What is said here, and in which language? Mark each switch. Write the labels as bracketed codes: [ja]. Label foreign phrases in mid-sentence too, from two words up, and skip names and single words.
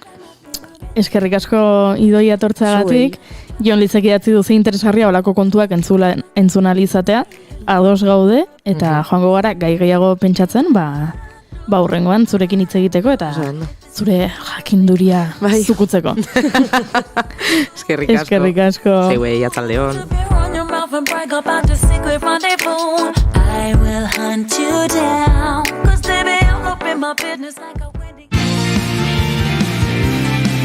[eu] Eskerrik asko idoia tortzagatik, Jon Lizek idatzi duze interesgarria olako kontuak entzuna izatea, ados gaude, eta joango gara gai gehiago pentsatzen, hurrengoan zurekin hitz egiteko, eta zure jakinduria zukutzeko. Eskerrik asko. Zeuei, atzaldeon. [en] I will hunt you down, 'cause baby, I'm up in my business like a wedding.